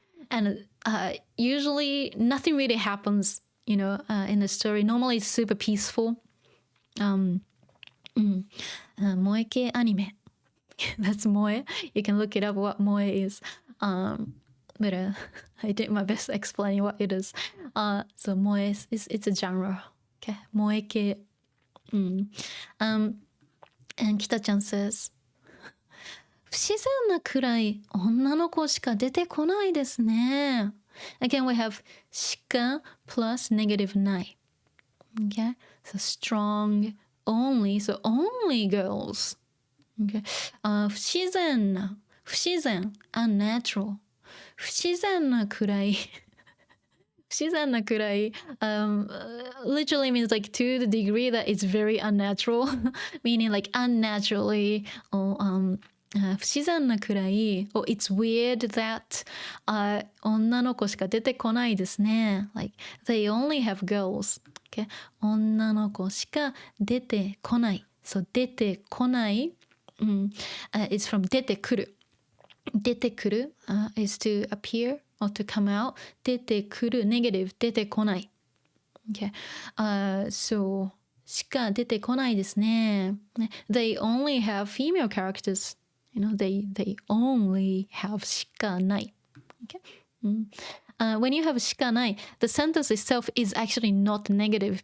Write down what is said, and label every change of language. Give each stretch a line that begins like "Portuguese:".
English: And usually nothing really happens, in the story. Normally it's super peaceful. Moe anime. That's moe. You can look it up what moe is. But I did my best explaining what it is. So moe it's a genre. Okay, moe. And Kita-chan says,
Japanese: 不自然なくらい女の子しか出てこないですね。
English: Again, we have しか plus negative ない。 Okay, so strong only, so only girls. Okay, 不自然な、不自然 unnatural. 不自然なくらい不自然なくらい literally means like to the degree that it's very unnatural, meaning like unnaturally or 不自然なくらい or it's weird that
Japanese: 女の子しか出てこないですね。
English: Like they only have girls. Okay?
Japanese: 女の子しか出てこない。So 出てこない、
English: it's from
Japanese: 出てくる。
English: 出てくる、is to appear or to come out.
Japanese: 出てくる negative 出てこない。
English: Okay.
Japanese: So しか出てこないですね。
English: They only have female characters. They only have しかない。 Okay. When you have しかない, the sentence itself is actually not negative.